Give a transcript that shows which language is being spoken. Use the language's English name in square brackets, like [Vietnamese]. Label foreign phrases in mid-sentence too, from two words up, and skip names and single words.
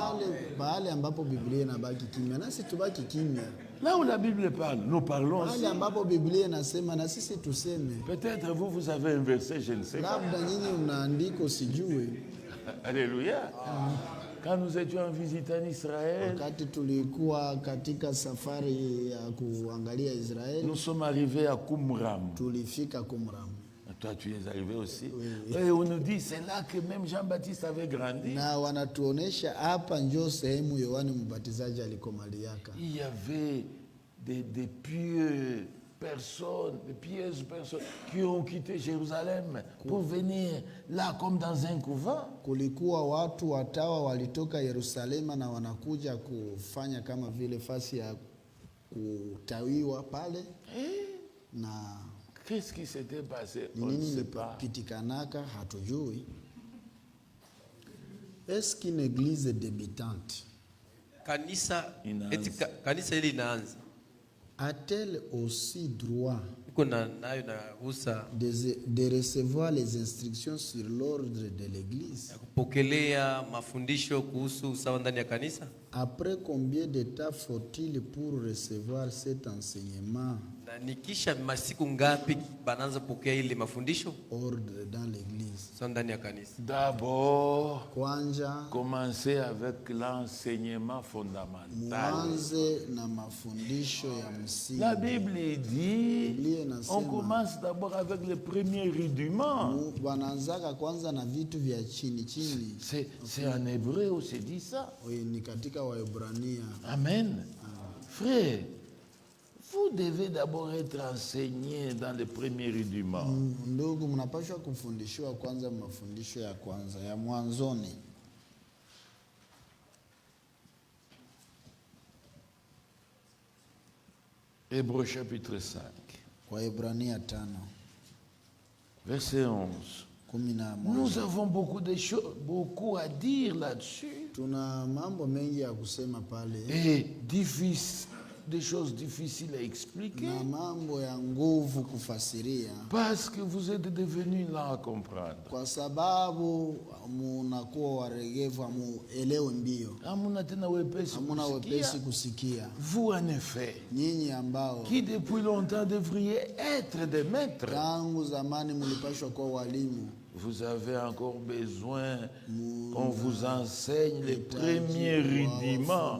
[Swahili] Pale ambapo Biblia inabaki kimya, nasi tubaki kimya. [French] Là où la Bible parle, nous parlons aussi. [Swahili] Pale ambapo Biblia inasema na sisi tuseme. [French] Peut-être vous avez un verset, je ne sais pas. [Swahili] Labda nyinyi una andiko sijui. Alléluia. [French] Quand nous étions en visite en Israël, [Swahili] Wakati tulikuwa katika safari ya kuangalia Israeli, [French] nous sommes arrivés à Qumran. [Swahili] tulifika Qumran. [French] Toi, tu es arrivé aussi. Et on nous dit, c'est là que même Jean-Baptiste avait grandi. [Swahili] Na wanatuonesha hapa njo sehemu Yohana Mbatizaji alikomaliaka. [French] Il y avait des pieux personnes, des pieuses personnes qui ont quitté Jérusalem pour venir là comme dans un couvent. [Swahili] Kulikuwa watu watawa walitoka Yerusalema na wanakuja kufanya kama vile fasi ya kutawiwa pale. Na [French] qu'est-ce qui s'était passé? On ne [Swahili] nini [French] sait pas. [Swahili] pitikanaka hatujui. [French] Est-ce qu'une église débutante [Swahili] Kanisa hili inaanza, [French] a-t-elle aussi droit [Swahili] iko nayo na ruhusa [French] de recevoir les instructions sur l'ordre de l'église? [Swahili] ya kupokelea mafundisho kuhusu usawa ndani ya kanisa? [French] Après combien de temps faut-il pour recevoir cet enseignement [Swahili] Na nikisha masiku ngapi banaanza pokea ile mafundisho [French] ordre dans l'église? [Swahili] usawa ndani ya kanisa? Kwanja, [French] Commencez avec l'enseignement fondamental. [Swahili] mwanze na mafundisho ya msingi. [French] La Bible dit, on commence d'abord avec les premiers rudiments. [Swahili] Wanaanzaka kwanza na vitu vya chini chini. [French] C'est en hébreu où c'est dit ça. [Swahili] Ni katika Waebrania. Amen. [French] Frère, vous devez d'abord être enseigné dans les premiers rudiments. [Swahili] Ndugu, mnapaswa kufundishwa kwanza mafundisho ya kwanza ya mwanzoni. [French] Hébreux chapitre 5. [Swahili] Waebrania 5. [French] Verset 11. Nous avons beaucoup à dire là-dessus. [Swahili] Tuna mambo mengi ya kusema pale. [French] Et des choses difficiles à expliquer. [Swahili] Na mambo ya nguvu kufasiria. [French] Parce que vous êtes devenus lents à comprendre. [Swahili] Kwa sababu munakuwa waregevu, hamuelewi mbio. Hamuna tena wepesi kusikia. [French] Vous en effet, [Swahili] nyinyi ambao [French] qui depuis longtemps devriez être des maîtres, [Swahili] tangu zamani mulipashwa kuwa walimu, [French] vous avez encore besoin qu'on vous enseigne les premiers rudiments.